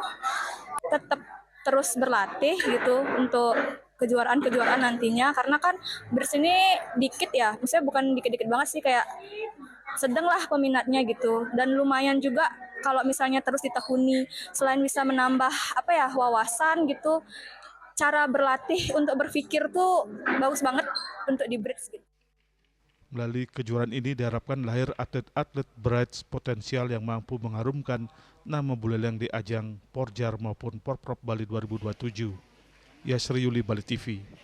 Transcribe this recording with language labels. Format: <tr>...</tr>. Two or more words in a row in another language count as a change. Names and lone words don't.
<id>Tetap terus berlatih gitu untuk kejuaraan-kejuaraan nantinya, karena kan bersini dikit ya, maksudnya bukan dikit-dikit banget sih, kayak sedang lah peminatnya gitu, dan lumayan juga kalau misalnya terus ditekuni, selain bisa menambah wawasan gitu, cara berlatih untuk berpikir tuh bagus banget untuk di bridge gitu. Melalui kejuaraan ini diharapkan lahir atlet-atlet Bright potensial yang mampu mengharumkan nama Buleleng di ajang Porjar maupun Porprov Bali 2027. Yasri Yuli, Bali TV.</id>